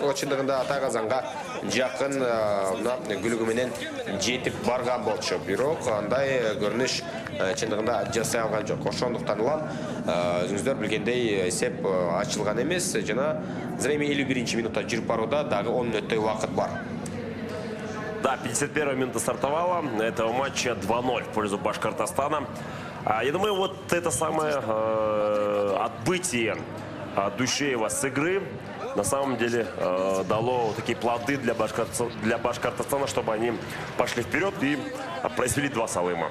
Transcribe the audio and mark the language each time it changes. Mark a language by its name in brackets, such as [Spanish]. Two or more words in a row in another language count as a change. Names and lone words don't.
[Kyrgyz] Чындыгында Тайгазанга жакын күлүгү менен жетип барган болчу. Бирок андай көрүнүш чындыгында жасай алган жок. Ошондуктан улам өзүңүздөр билгендей эсеп ачылган эмес жана эми 51-минутта жүрүп барууда, дагы 10 мүнөттөй убакыт бар. [Russian] Да, 51-я минута стартовала этого матча, 2-0 в пользу Башкортостана. Я думаю, вот это самое отбытие Душеева с игры на самом деле дало такие плоды для Башкортостана, чтобы они пошли вперед и произвели 2 салыма.